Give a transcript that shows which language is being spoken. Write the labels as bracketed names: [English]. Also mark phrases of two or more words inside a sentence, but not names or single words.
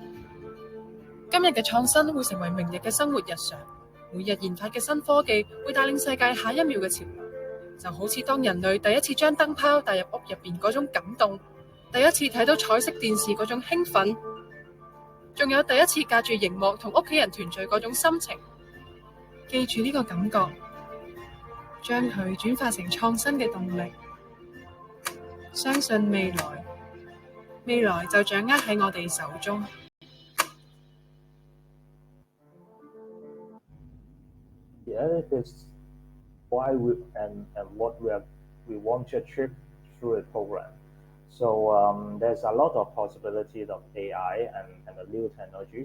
[Cantonese] 今日嘅創新會成為明日嘅生活日常，每日研發嘅新科技會帶領世界下一秒嘅潮流，就好似當人類第一次將燈泡帶入屋入邊嗰種感動，第一次睇到彩色電視嗰種興奮，仲有第一次隔住熒幕同屋企人團聚嗰種心情。記住呢個感覺，將佢轉化成創新嘅動力，相信未來就掌握喺我哋手中。 [English] Yeah, this is why and what we want to achieve through the program. So there's a lot of possibilities of AI and the new technologies.